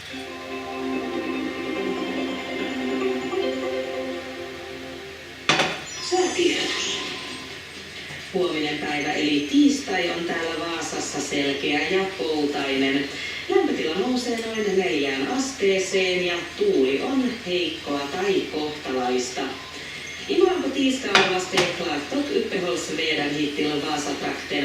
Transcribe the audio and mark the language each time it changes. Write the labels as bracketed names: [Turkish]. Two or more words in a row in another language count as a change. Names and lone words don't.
[Finnish] Säätiedotus. Huominen päivä eli tiistai on täällä Vaasassa selkeä ja poutainen. Lämpötila nousee noin 4 asteeseen ja tuuli on heikkoa tai kohtalaista. [Swedish] Imorgon på tisdagen var stekklart och uppehållsväder hit till Vasatrakten.